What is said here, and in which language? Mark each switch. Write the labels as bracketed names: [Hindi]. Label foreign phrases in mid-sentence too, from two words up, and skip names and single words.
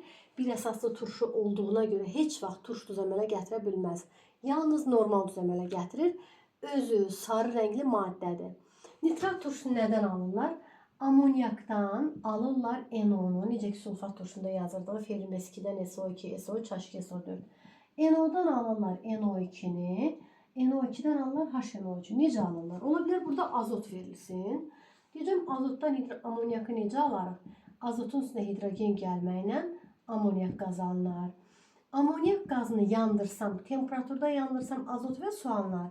[Azerbaijani] Bir əsaslı turşu olduğuna görə heç vaxt turş duz əmələ gətirə bilməz. Yalnız normal duz əmələ gətirir. Özü sarı rəngli maddədir. Nitrat turşunu nədən alırlar? Amoniakdan alırlar NO-nu. Necə ki, sulfat turşunda yazırdığı Ferim-2-dən SO2, SO3, H2SO4. NO-dan alırlar NO2-ni. NO2-dən alırlar HNO3-ü. Necə alırlar? Ola bilər burada azot verilsin. Deyəcəm, azotdan amoniakı necə alarıq? Azotun üstünə hidrogen gəlməklə amoniak qazı alınır. Amoniak qazını yandırsam, temperaturda yandırsam azot və su alınır.